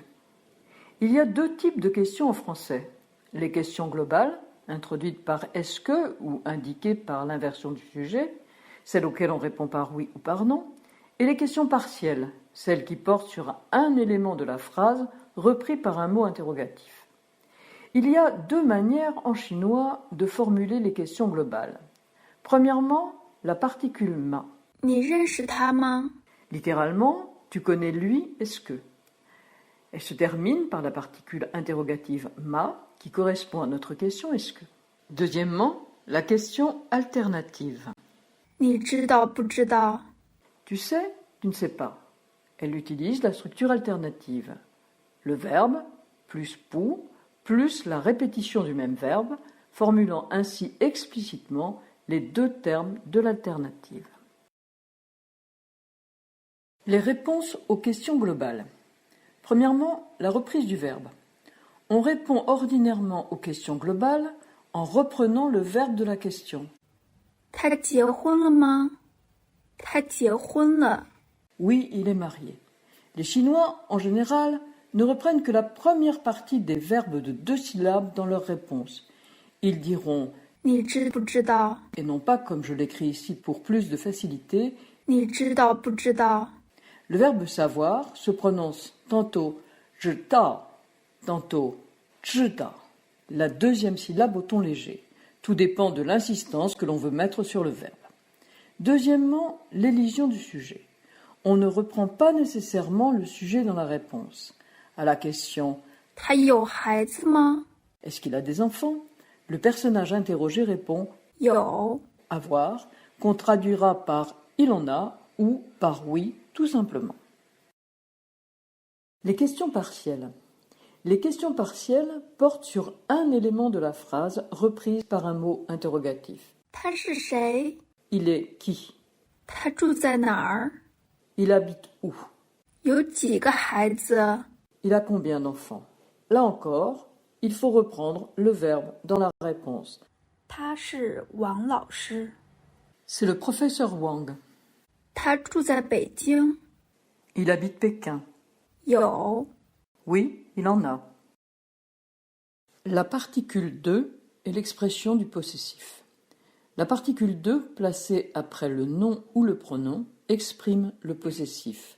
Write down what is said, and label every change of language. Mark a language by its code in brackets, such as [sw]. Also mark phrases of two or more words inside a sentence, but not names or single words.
[fr] Il y a deux types de questions en français. Les questions globales, introduites par est-ce que ou indiquées par l'inversion du sujet, celles auxquelles on répond par oui ou par non, et les questions partielles, celles qui portent sur un élément de la phrase repris par un mot interrogatif. Il y a deux manières en chinois de formuler les questions globales. Premièrement, la particule ma. [zh] 你认识他吗？ [fr] Littéralement, tu connais lui, est-ce que? Elle se termine par la particule interrogative ma, qui correspond à notre question est-ce que? Deuxièmement, la question alternative. [zh] 你知道不知道？ [fr] Tu sais, tu ne sais pas. Elle utilise la structure alternative. Le verbe plus pou plus la répétition du même verbe, formulant ainsi explicitement les deux termes de l'alternative. Les réponses aux questions globales. Premièrement, la reprise du verbe. On répond ordinairement aux questions globales en reprenant le verbe de la question. [zh] 他结婚了吗？他结婚了。 [fr] Oui, il est marié. Les Chinois, en général, ne reprennent que la première partie des verbes de 2 syllabes dans leur réponse. Ils diront [zh] 你知不知道？ [fr] et non pas comme je l'écris ici pour plus de facilité. [zh] 你知道不知道？ [fr] Le verbe savoir se prononce tantôt je ta, tantôt zhi ta, la deuxième syllabe au ton léger. Tout dépend de l'insistance que l'on veut mettre sur le verbe. Deuxièmement, l'élision du sujet. On ne reprend pas nécessairement le sujet dans la réponse. À la question [zh] 他有孩子吗？ [fr] Est-ce qu'il a des enfants? Le personnage interrogé répond [zh] 有。 [fr] avoir, qu'on traduira par il en a ou par oui, tout simplement. Les questions partielles. Les questions partielles portent sur un élément de la phrase reprise par un mot interrogatif. [zh] 他是谁？ [fr] Il est qui? [zh] 他住在哪儿？ [fr] Il habite où? [zh] 有几个孩子？ [fr] Il a combien d'enfants? Là encore, il faut reprendre le verbe dans la réponse. [zh] 他是王老师。 [fr] C'est le professeur Wang. [zh] 他住在北京。 [fr] Il habite Pékin. [zh] 有。 [fr] Oui, il en a. La particule de est l'expression du possessif. La particule de, placée après le nom ou le pronom, exprime le possessif.